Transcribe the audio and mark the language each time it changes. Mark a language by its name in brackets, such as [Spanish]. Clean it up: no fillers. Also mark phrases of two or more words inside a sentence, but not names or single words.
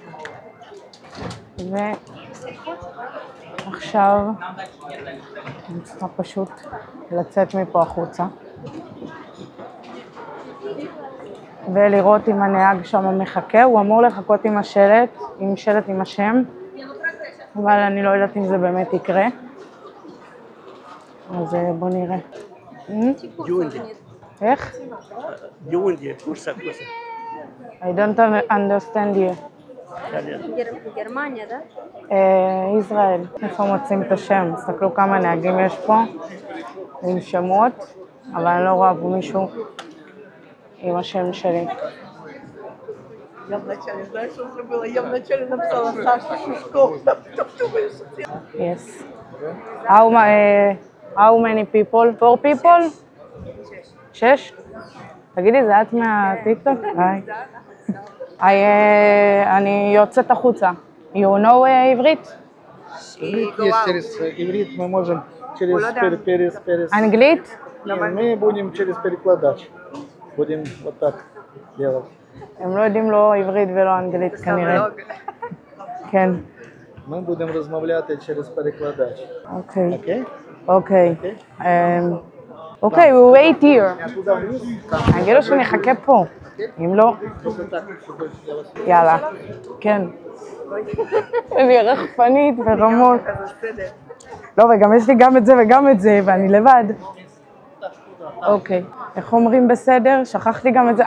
[Hebrew] ועכשיו אני צריכה פשוט לצאת מפה החוצה ולראות אם הנהג שם מחכה. הוא אמור לחכות עם השלט, עם שלט עם השם, אבל אני לא יודעת אם זה באמת יקרה. אז בוא נראה. איך? [English] I don't understand you. [Hebrew] גרמניה, да? ישראל. איפה מוצאים את השם? תסתכלו כמה נהגים יש פה עם שמות, אבל אני לא רואה פה מישהו עם השם שלי. [Russian] Я вначале, знаешь, что забыла? Я вначале написала Саша Шушков, там думаешь, [English] Yes. How many people? 4 people? 6? [Hebrew] תגידי, זה את מהטיקטוק? אני יוצאת החוצה. [English] You know [Hebrew] עברית? [Russian] Есть через иврит, мы можем через перес. [Hebrew] אנגלית? [Russian] И мы будем через перекладач. Будем вот так делать. [Hebrew] הם לא יודעים לא עברית ולא אנגלית כנראה. כן. [Russian] Мы будем [Ukrainian] размовлять через перекладач. [Hebrew] אוקיי. [Russian] Окей? [Hebrew] אוקיי. אוקיי, [English] we wait here. [Hebrew] אני אגיד לו שנחכה פה. אם לא... יאללה. כן. אני רחפנית ורמות. לא, וגם יש לי גם את זה וגם את זה, ואני לבד. אוקיי. איך אומרים בסדר? שכחתי גם את זה.